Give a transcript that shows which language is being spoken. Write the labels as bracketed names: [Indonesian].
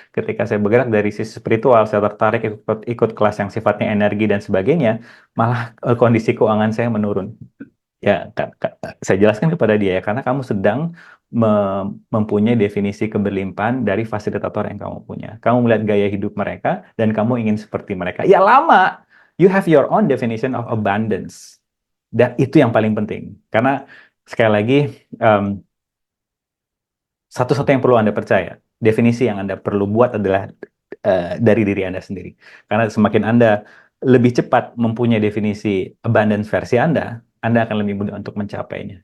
[Indonesian] Ketika saya bergerak dari sisi spiritual, saya tertarik ikut kelas yang sifatnya energi dan sebagainya, malah kondisi keuangan saya menurun. Ya, saya jelaskan kepada dia ya, karena kamu sedang mempunyai definisi keberlimpahan dari fasilitator yang kamu punya. Kamu melihat gaya hidup mereka dan kamu ingin seperti mereka. Ya lama, [English] you have your own definition of abundance. [Indonesian] Dan itu yang paling penting. Karena sekali lagi, em, satu-satu yang perlu Anda percaya, definisi yang Anda perlu buat adalah dari diri Anda sendiri. Karena semakin Anda lebih cepat mempunyai definisi abundance versi Anda akan lebih mudah untuk mencapainya.